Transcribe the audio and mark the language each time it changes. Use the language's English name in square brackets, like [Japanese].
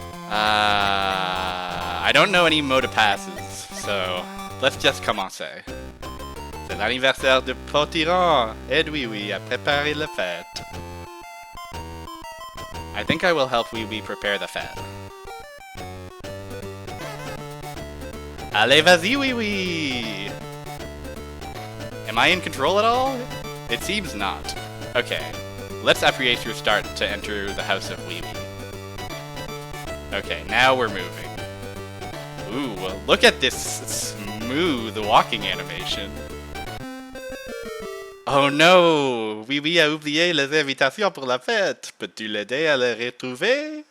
[English] I don't know any [French] mot de passes, [English] so let's just [French] commencer. C'est l'anniversaire de Potiron, et oui oui, à préparer la fête. [English] I think I will help oui oui prepare the [French] fête. Allez, vas-y, oui oui! [English] Am I in control at all? It seems not. Okay, let's [French] appuyer sur [English] start to enter the house of Wee Wee. Okay, now we're moving. Ooh, well, look at this smooth walking animation. Oh no! [French] Wee Wee a oublié les invitations pour la fête. Peux-tu l'aider à les retrouver?